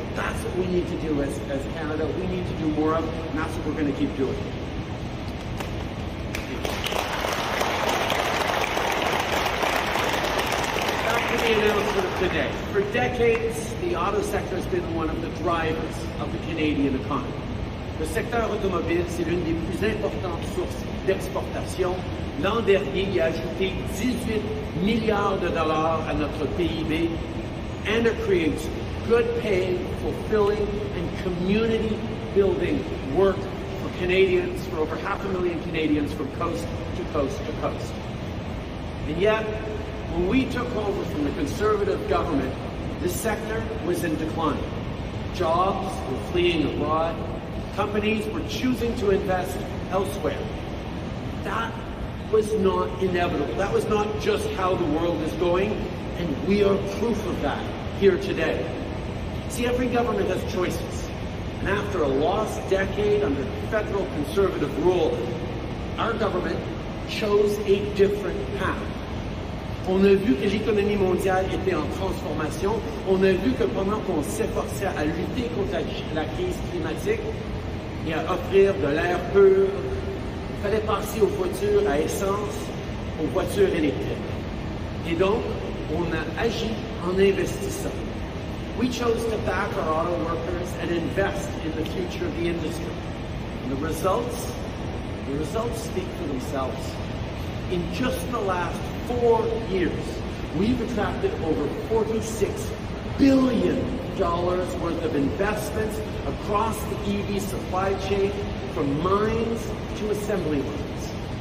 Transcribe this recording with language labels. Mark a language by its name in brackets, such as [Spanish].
[English] That's what we need to do as Canada. We need to do more of, and that's what we're going to keep doing. The announcement of today. For decades, the auto sector has been one of the drivers of the Canadian economy. [French] Le secteur automobile, c'est l'une des plus importantes sources d'exportation. L'an dernier, il a ajouté 18 milliards de dollars à notre PIB, [English] and it creates good paying, fulfilling, and community-building work for Canadians, for over 500,000 Canadians from coast to coast to coast. And yet, when we took over from the Conservative government, this sector was in decline. Jobs were fleeing abroad. Companies were choosing to invest elsewhere. That was not inevitable. That was not just how the world is going, and we are proof of that here today. See, every government has choices. And after a lost decade under federal conservative rule, our government chose a different path. [French] On a vu que l'économie mondiale était en transformation. On a vu que pendant qu'on s'efforçait à lutter contre la crise climatique et à offrir de l'air pur, il fallait passer aux voitures à essence, aux voitures électriques. Et donc, on a agi en investissant. [English] We chose to back our auto workers and invest in the future of the industry. And the results speak for themselves. In just the last 4 years, we've attracted over $46 billion worth of investments across the EV supply chain, from mines to assembly lines.